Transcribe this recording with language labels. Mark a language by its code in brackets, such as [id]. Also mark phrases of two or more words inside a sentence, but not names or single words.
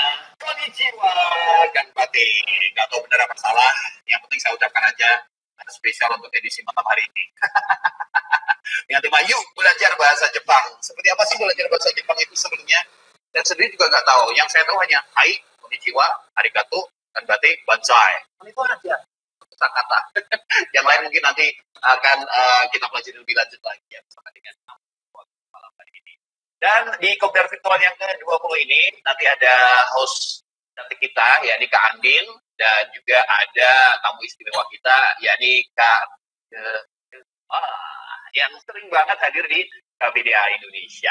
[ja] Konnichiwa, Ganpati. [id] Gak tahu benar apa salah. Yang penting saya ucapkan aja ada spesial untuk edisi malam hari ini. Yang tema yuk belajar bahasa Jepang. Seperti apa sih belajar bahasa Jepang itu sebelumnya? Dan sendiri juga nggak tahu. Yang saya tahu hanya hai, [ja] konnichiwa, arigato, ganpati, banzai. [id] Itu aja kata-kata. Yang lain mungkin nanti akan kita pelajari lebih lanjut lagi ya bersama dengan malam hari ini. Dan di kopdar virtual yang ke-20 ini nanti ada host cantik kita, yakni Kak Andin, dan juga ada tamu istimewa kita, yakni Kak yang sering banget hadir di KBDA Indonesia.